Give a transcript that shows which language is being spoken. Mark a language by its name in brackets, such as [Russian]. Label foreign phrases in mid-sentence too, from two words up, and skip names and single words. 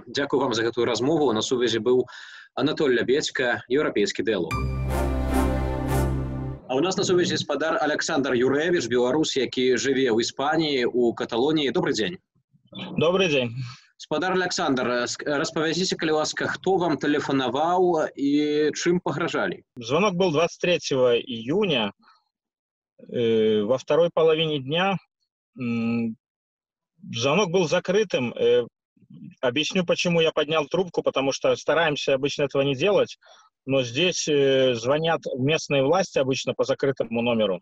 [Belarusian] Дзякую вам за гэтую размову. На сувязі быў Анатоль Лябедзька, Еўрапейскі дыялог. А у нас на сувязі спадар Александр Юрэвіч, беларус, які жыве ў Іспаніі, у Каталоніі. Добрый дзень. Добрый дзень. Спадар Александр, распавядзіце, калі ласка, хто вам тэлефанаваў і чым пагражалі? [Russian] Звонок был 23 июня. Во второй половине дня звонок был закрытым. Объясню, почему я поднял трубку, потому что стараемся обычно этого не делать, но здесь звонят местные власти обычно по закрытому номеру.